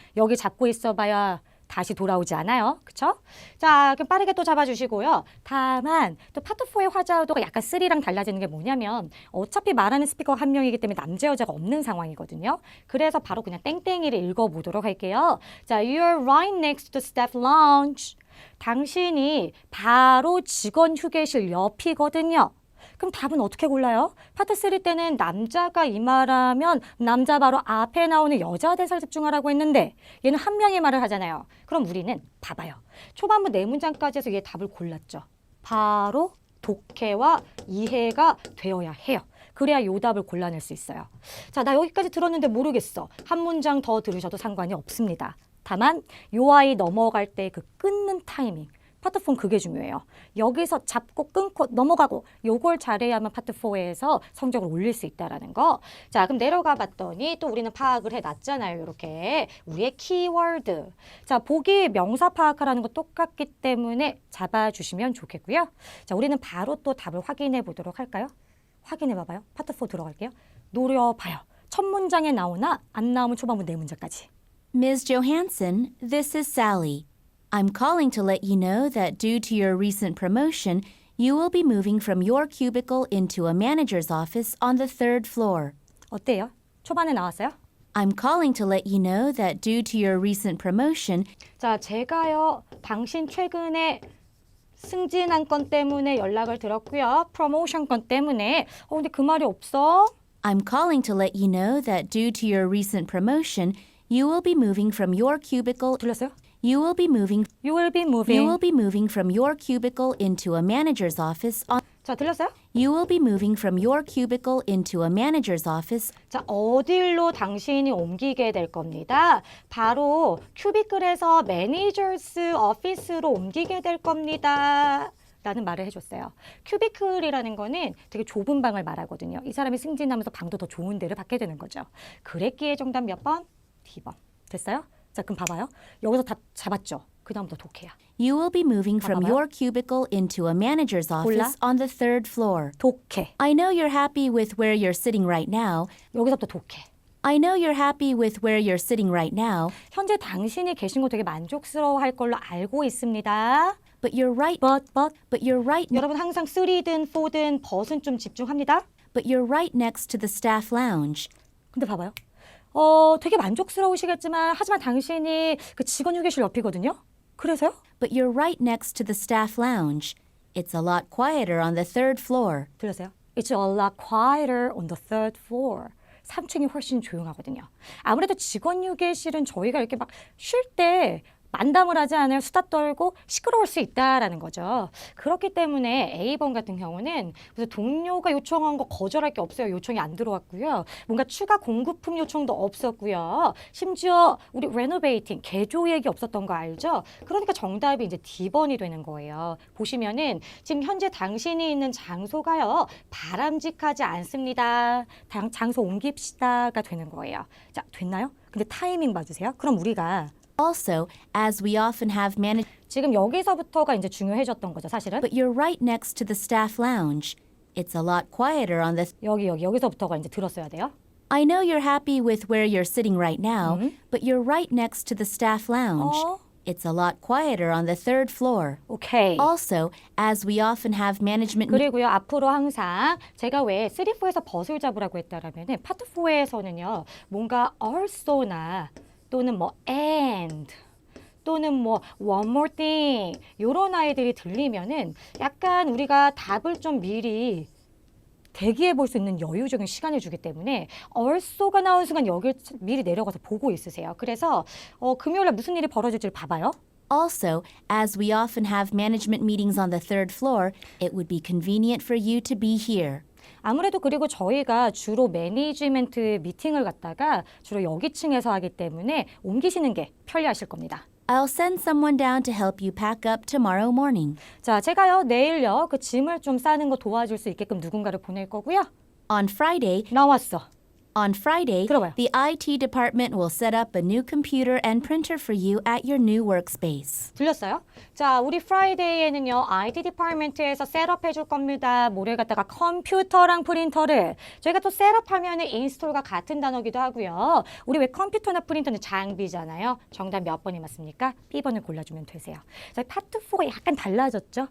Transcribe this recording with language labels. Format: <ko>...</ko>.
<ko>여기 잡고 있어봐야 다시 돌아오지 않아요. 그쵸? 자, 그럼 빠르게 또 잡아주시고요. 다만 또 파트 4의 화자도가 약간 3랑 달라지는 게 뭐냐면 어차피 말하는 스피커가 한 명이기 때문에 남자 여자가 없는 상황이거든요. 그래서 바로 그냥 땡땡이를 읽어보도록 할게요.</ko> <en>자, you're right next to staff lounge.</en> <ko>당신이 바로 직원 휴게실 옆이거든요. 그럼 답은 어떻게 골라요? 파트 3 때는 남자가 이 말하면 남자 바로 앞에 나오는 여자 대사를 집중하라고 했는데 얘는 한 명의 말을 하잖아요. 그럼 우리는 봐봐요. 초반부 4문장까지 해서 얘 답을 골랐죠. 바로 독해와 이해가 되어야 해요. 그래야 요 답을 골라낼 수 있어요. 자, 나 여기까지 들었는데 모르겠어. 한 문장 더 들으셔도 상관이 없습니다. 다만 요 아이 넘어갈 때 그 끊는 타이밍. 파트 4는 그게 중요해요. 여기서 잡고 끊고 넘어가고 요걸 잘해야만 파트 4에서 성적을 올릴 수 있다라는 거. 자, 그럼 내려가 봤더니 또 우리는 파악을 해놨잖아요. 이렇게 우리의 키워드. 자, 보기 명사 파악하라는 거 똑같기 때문에 잡아주시면 좋겠고요. 자, 우리는 바로 또 답을 확인해 보도록 할까요? 확인해 봐봐요. 파트 4 들어갈게요. 노려봐요. 첫 문장에 나오나 안 나오면 초반부 4문장까지.</ko> <en>Ms. Johansson, this is Sally. I'm calling to let you know that due to your recent promotion, you will be moving from your cubicle into a manager's office on the 3rd floor.</en> <ko>어때요? 초반에 나왔어요?</ko> <en>I'm calling to let you know that due to your recent promotion,</en> <ko>자, 제가요, 당신 최근에 승진한 건 때문에 연락을 드렸고요. 프로모션 건 때문에. 근데 그 말이 없어?</ko> <en>I'm calling to let you know that due to your recent promotion, you will be moving from your cubicle.</en> <ko>들렸어요?</ko> <en>You will be moving. You will be moving. You will be moving from your cubicle into a manager's office on.</en> <ko>자, 들렸어요?</ko> <en>You will be moving from your cubicle into a manager's office.</en> <ko>자, 어딜로 당신이 옮기게 될 겁니다. 바로 큐비클에서 매니저스 오피스로 옮기게 될 겁니다. 라는 말을 해줬어요. 큐비클이라는 거는 되게 좁은 방을 말하거든요. 이 사람이 승진하면서 방도 더 좋은 데를 받게 되는 거죠. 그랬기에 정답 몇 번? D번. 됐어요? 자, 그럼 봐봐요. 여기서 다 잡았죠? 그 다음부터 독해야.</ko> <en>You will be moving from</en> <ko>봐봐요.</ko> <en>your cubicle into a manager's office on the 3rd floor.</en> <ko>독해.</ko> <en>I know you're happy with where you're sitting right now.</en> <ko>여기서부터 독해.</ko> <en>I know you're happy with where you're sitting right now,</en> <ko>현재 당신이 계신 곳 되게 만족스러워할 걸로 알고 있습니다.</ko> <en>but you're right. But you're right.</en> <ko>여러분 항상 3든 4든 but은 좀 집중합니다.</ko> <en>But you're right next to the staff lounge.</en> <ko>근데 봐봐요. 되게 만족스러우시겠지만 하지만 당신이 그 직원 휴게실 옆이거든요. 그래서요?</ko> <en>But you're right next to the staff lounge. It's a lot quieter on the 3rd floor.</en> <ko>들으세요?</ko> <en>It's a lot quieter on the 3rd floor.</en> <ko>3층이 훨씬 조용하거든요. 아무래도 직원 휴게실은 저희가 이렇게 막 쉴 때 만담을 하지 않아요. 수다 떨고 시끄러울 수 있다라는 거죠. 그렇기 때문에 A번 같은 경우는 무슨 동료가 요청한 거 거절할 게 없어요. 요청이 안 들어왔고요. 뭔가 추가 공급품 요청도 없었고요. 심지어 우리 레노베이팅, 개조 얘기 없었던 거 알죠? 그러니까 정답이 이제 D번이 되는 거예요. 보시면은 지금 현재 당신이 있는 장소가요. 바람직하지 않습니다. 장소 옮깁시다가 되는 거예요. 자, 됐나요? 근데 타이밍 봐주세요. 그럼 우리가</ko> <en>Also, as we often have managed,</en> <ko>지금 여기서부터가 이제 중요해졌던 거죠, 사실은.</ko> <en>but you're right next to the staff lounge. It's a lot quieter on the.</en> <ko>여기서부터가 이제 들었어야 돼요.</ko> <en>I know you're happy with where you're sitting right now, but you're right next to the staff lounge. It's a lot quieter on the 3rd floor.</en> <ko>오케이.</ko> <en>Also, as we often have management.</en> <ko>그리고요, 앞으로 항상 제가 왜 3, 4에서 벗을 잡으라고 했다라면은 파트 4에서는요, 뭔가 also나 또는 뭐 and 또는 뭐</ko> <en>one more thing</en> <ko>이런 아이들이 들리면은 약간 우리가 답을 좀 미리 대기해 볼 수 있는 여유적인 시간을 주기 때문에 also가 나온 순간 여기 미리 내려가서 보고 있으세요. 그래서 금요일에 무슨 일이 벌어질지를 봐봐요.</ko> <en>Also, as we often have management meetings on the 3rd floor, it would be convenient for you to be here.</en> <ko>아무래도 그리고 저희가 주로 매니지먼트 미팅을 갖다가 주로 여기 층에서 하기 때문에 옮기시는 게 편리하실 겁니다.</ko> <en>I'll send someone down to help you pack up tomorrow morning.</en> <ko>자, 제가요 내일요 그 짐을 좀 싸는 거 도와줄 수 있게끔 누군가를 보낼 거고요.</ko> <en>On Friday,</en> <ko>나왔어.</ko> <en>On Friday,</en> <ko>들어봐요.</ko> <en>the IT department will set up a new computer and printer for you at your new workspace.</en> <ko>들렸어요? 자, 우리 프라이데이에는요, IT 디파트먼트에서 셋업해 줄 겁니다. 뭐를 갖다가 컴퓨터랑 프린터를. 저희가 또 셋업하면은 인스톨과 같은 단어기도 하고요. 우리 왜 컴퓨터나 프린터는 장비잖아요. 정답 몇 번이 맞습니까? B번을 골라주면 되세요. 자, 파트 4가 약간 달라졌죠?</ko>